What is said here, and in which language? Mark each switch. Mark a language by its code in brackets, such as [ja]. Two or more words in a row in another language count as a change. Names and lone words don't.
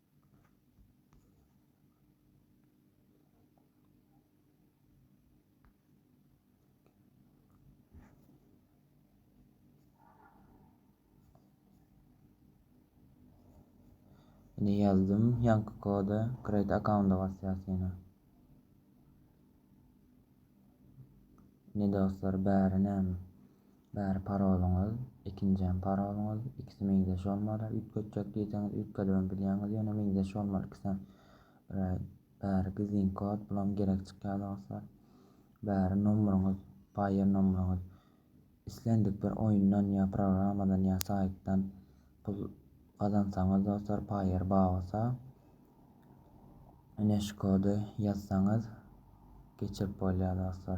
[tr] Yine yazdım. Yankı kodu [en] create account'a [tr] basacağız yine. [tk] Ne dostlar, bäri parolunuz, ikinci parolunuz, ikisi meňzeş bolmaly. Ütköçjek diýseniz ütködürüm bilýäňiz, ýene meňzeş bolmaly ikisi. Bäri gizlin kod bilen gerek çykýar dostlar. Bäri nomeruňyz, Payer nomeruňyz. Islendik bir oýundan ýa programadan ýa saytdan pul kazansaňyz dostlar, Payer bagasa, ene şu kodu ýazsaňyz geçip bolýar dostlar.